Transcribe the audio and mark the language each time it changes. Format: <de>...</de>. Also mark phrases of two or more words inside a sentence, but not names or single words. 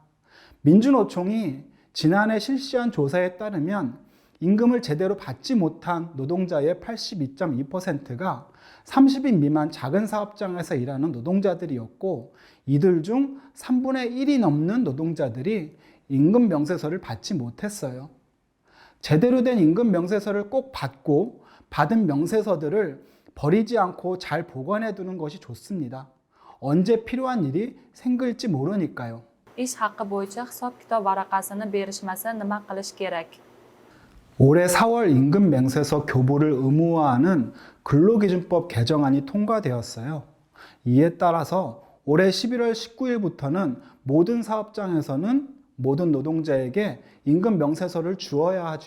<ko>민주노총이 지난해 실시한 조사에 따르면 임금을 제대로 받지 못한 노동자의 82.2%가 30인 미만 작은 사업장에서 일하는 노동자들이었고 이들 중 3분의 1이 넘는 노동자들이 임금 명세서를 받지 못했어요. 제대로 된 임금 명세서를 꼭 받고 받은 명세서들을 버리지 않고 잘 보관해 두는 것이 좋습니다. 언제 필요한 일이 생길지 모르니까요.</ko> <uz>Ish haqi bo'yicha hisob-kitob varaqasini berishmasa nima qilish kerak?</uz> <ko>올해 4월 임금 명세서 교부를 의무화하는 근로기준법 개정안이 통과되었어요. 이에 따라서 올해 11월 19일부터는 모든 사업장에서는 모든 노동자에게 임금 명세서를 주어야 하죠.</ko>